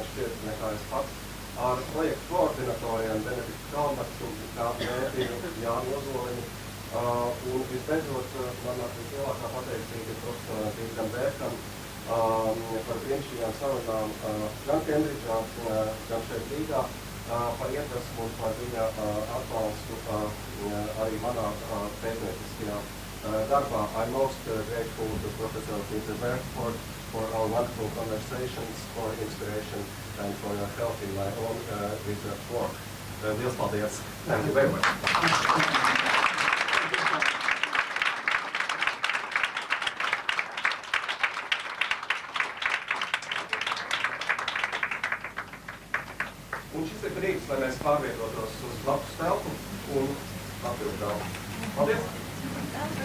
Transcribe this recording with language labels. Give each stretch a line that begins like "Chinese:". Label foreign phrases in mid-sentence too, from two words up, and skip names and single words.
Latvian: šķiet nekā es pats, ar projektu koordinatoriem Benediktu Kalmatu, Kādu Mēdiju, Jānu Ozoliņu, un visbeidzot man vislielākā pateicība ir profesoram Pīteram Bērkam par brīnišķīgām sarunām gan Kembridžā, gan šeit Rīgā, par iedvesmu un par viņa atbalstu arī manā pētnieciskajā darbā.
English: I'm most grateful to Professor Pītera Bērka for our wonderful conversations, for inspiration, and for your help in my own research work.
Latvian: Liels paldies!
English: Thank you very much!
Latvian: Un šis ir brīdis, lai mēs pārvietotos uz blakus telpu un atvilkt daudz.